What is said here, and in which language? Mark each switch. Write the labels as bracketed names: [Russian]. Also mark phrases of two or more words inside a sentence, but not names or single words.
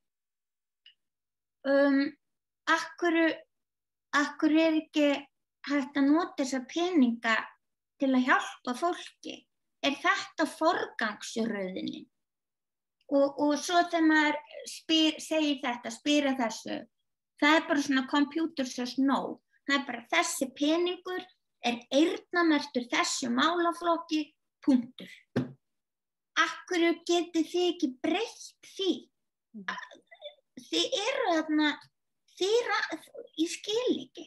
[Icelandic] Akkur ekki hægt að nota þessa peninga til að hjálpa fólki? Þetta forgangsröðunin? Og svo þegar maður segir þetta, spyr að þessu, það bara svona [English] computer says no. [Icelandic] Það bara þessi peningur eyrnamerktur þessu málaflokki, punktur. Akkur getið þið ekki breytt því? Þið þarna, ég skil ekki.